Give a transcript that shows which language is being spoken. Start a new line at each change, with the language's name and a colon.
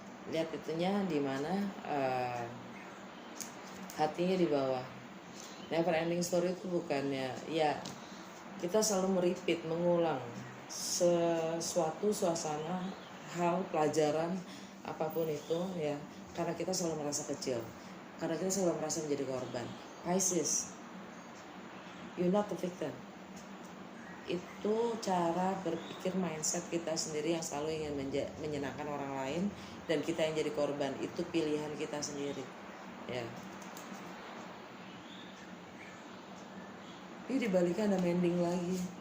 Indonesian: Lihat itunya di mana hatinya di bawah.
English: Never ending story
Indonesian: itu bukannya ya kita selalu merepeat, mengulang sesuatu, suasana, hal, pelajaran, apapun itu ya, karena kita selalu merasa kecil. Karena kita selalu merasa menjadi korban.
English: Pisces, you're not the victim.
Indonesian: Itu cara berpikir, mindset kita sendiri yang selalu ingin menyenangkan orang lain, dan kita yang jadi korban. Itu pilihan kita sendiri. Ya. Ini dibaliknya ada mending lagi.